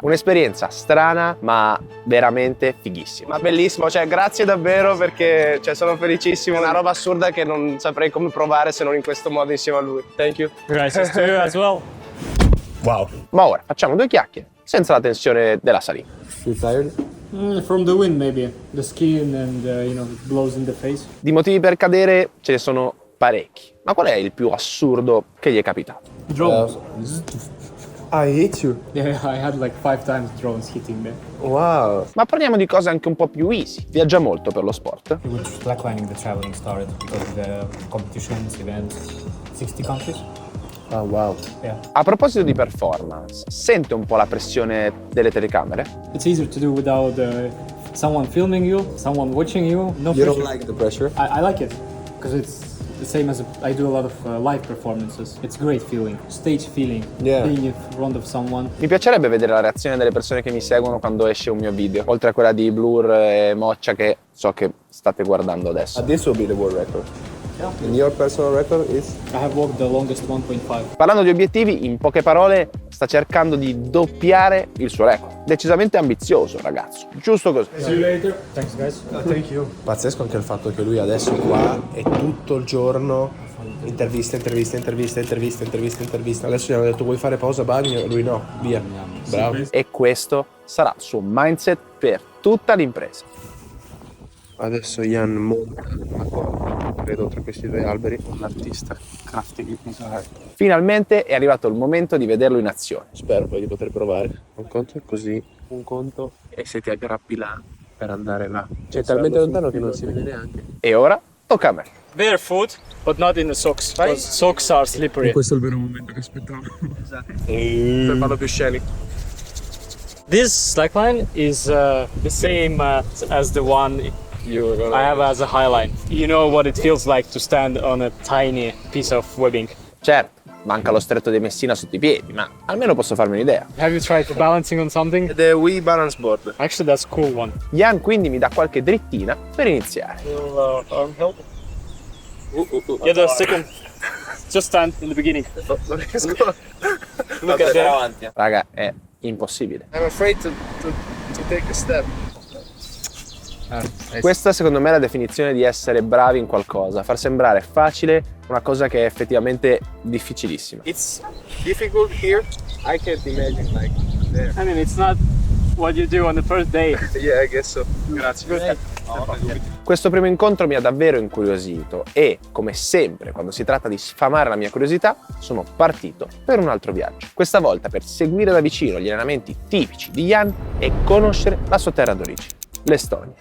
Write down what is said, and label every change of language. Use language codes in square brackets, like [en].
[it] Un'esperienza strana ma veramente fighissima. Ma bellissimo, cioè grazie davvero perché sono felicissimo. È una roba assurda che non saprei come provare se non in questo modo insieme a lui. [en] Thank you. Gracias to you as well. Wow. [it] Ma ora facciamo due chiacchiere senza la tensione della salita. [en] You tired? From the wind maybe, the skin and it blows in the face. [it] Di motivi per cadere ce ne sono parecchi. Ma qual è il più assurdo che gli è capitato? [en] Drones. I hate you. Yeah, I had like 5 times drones hitting me. Wow. [it] Ma parliamo di cose anche un po' più easy. Viaggia molto per lo sport? [en] With slacklining, the traveling started because of the competitions, events, 60 countries. Oh wow. Yeah. [it] A proposito di performance, sente un po' la pressione delle telecamere? [en] It's easier to do without someone filming you, someone watching you. No You don't like the pressure? I like it because it's the same as I do a lot of live performances. It's great feeling, stage feeling, Yeah. being in front of someone. [it] Mi piacerebbe vedere la reazione delle persone che mi seguono quando esce un mio video, oltre a quella di Blur e Moccia che so che state guardando adesso. [en] This will be the world record. Yeah. And your personal record is? I have walked the longest 1.5. [it] Parlando di obiettivi, in poche parole sta cercando di doppiare il suo record. Decisamente ambizioso, ragazzo. Giusto così. [en] See you later. Thanks, guys. Thank you. [it] Pazzesco anche il fatto che lui adesso qua è tutto il giorno interviste. Adesso gli hanno detto vuoi fare pausa bagno? Lui no, via. Bravo. E questo sarà il suo mindset per tutta l'impresa. Adesso Ian monta la corda. credo, tra questi due alberi, l'artista crafting. Finalmente è arrivato il momento di vederlo in azione. Spero poi di poter provare. Un conto è così, un conto e se ti aggrappi là per andare là. Cioè, è talmente lontano che non si vede neanche. E ora tocca a me. [en] Barefoot, but not in the socks, because socks are slippery. [it] Questo è il vero momento che aspettavo. Per farlo più scenico. [en] This slackline is the same as the one I have as a highline. You know what it feels like to stand on a tiny piece of webbing. [it] Certo, manca lo stretto di Messina sotto i piedi, ma almeno posso farmi un'idea. [en] Have you tried balancing on something? The Wii balance board. Actually, that's a cool one. [it] Jan quindi mi dà qualche drittina per iniziare. [en] Arm help. Get a second. Just stand in the beginning. [it] Non riesco. [en] Look at that. [it] Raga, è impossibile. [en] I'm afraid to take a step. [it] Questa secondo me è la definizione di essere bravi in qualcosa, far sembrare facile una cosa che è effettivamente difficilissima. [en] It's difficult here. I can't imagine like there. I mean, it's not what you do on the first day. Yeah, I guess so. [it] Grazie. Questo primo incontro mi ha davvero incuriosito e, come sempre, quando si tratta di sfamare la mia curiosità, sono partito per un altro viaggio. Questa volta per seguire da vicino gli allenamenti tipici di Jan e conoscere la sua terra d'origine, l'Estonia.